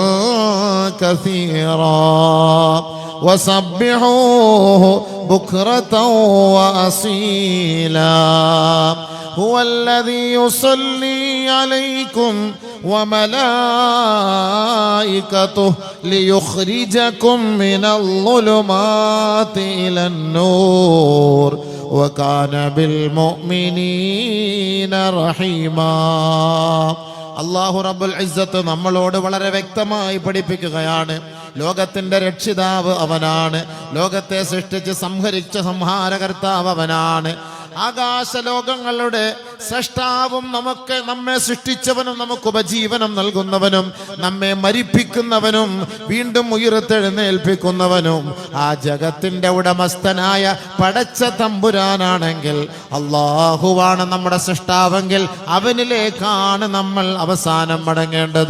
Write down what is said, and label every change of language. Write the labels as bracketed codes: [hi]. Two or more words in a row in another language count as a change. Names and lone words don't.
[ar] كثيرا وسبحوه بكرة وأصيلا هو الذي يصلي عليكم وملائكته ليخرجكم من الظلمات إلى النور وكان بالمؤمنين رحيما. [ml] അല്ലാഹു [ar] رب العزة [ml] നമ്മളോട് വളരെ വ്യക്തമായി പഠിപ്പിക്കുകയാണ്, ലോകത്തിന്റെ രക്ഷിതാവ് അവനാണ്, ലോകത്തെ സൃഷ്ടിച്ച് സംഹരിച്ച സംഹാരകർത്താവ് അവനാണ്, ആകാശലോകങ്ങളുടെ സൃഷ്ടാവും നമ്മെ സൃഷ്ടിച്ചവനും നമുക്ക് ഉപജീവനം നൽകുന്നവനും നമ്മെ മരിപ്പിക്കുന്നവനും വീണ്ടും ഉയർത്തെഴുന്നേൽപ്പിക്കുന്നവനും ആ ജഗത്തിന്റെ ഉടമസ്ഥനായ പടച്ച തമ്പുരാനാണെങ്കിൽ, അല്ലാഹുവാണ് നമ്മുടെ സൃഷ്ടാവെങ്കിൽ അവനിലേക്കാണ് നമ്മൾ അവസാനം മടങ്ങേണ്ടത്.